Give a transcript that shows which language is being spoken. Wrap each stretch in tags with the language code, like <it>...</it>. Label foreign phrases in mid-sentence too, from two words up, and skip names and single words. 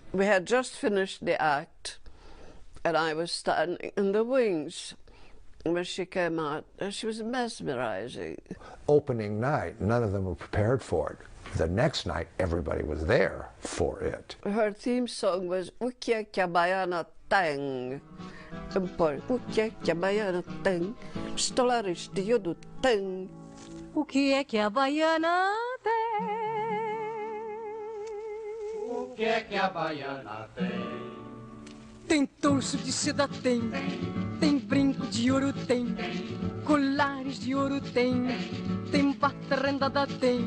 <en>We had just finished the act, and I was standing in the wings when she came out, and she was mesmerizing. Opening night, none of them were prepared for it. The next night, everybody was there for it. Her theme song was Ukia Baiana Tang. Ukia Baiana Tang. Stolarish Diodu Tang.</en> <pt>O que é que a baiana tem? O que é que a baiana tem? Tem touço de seda, tem. Tem brinco de ouro, tem. Colares de ouro, tem. Tem bata rendada, tem.</pt>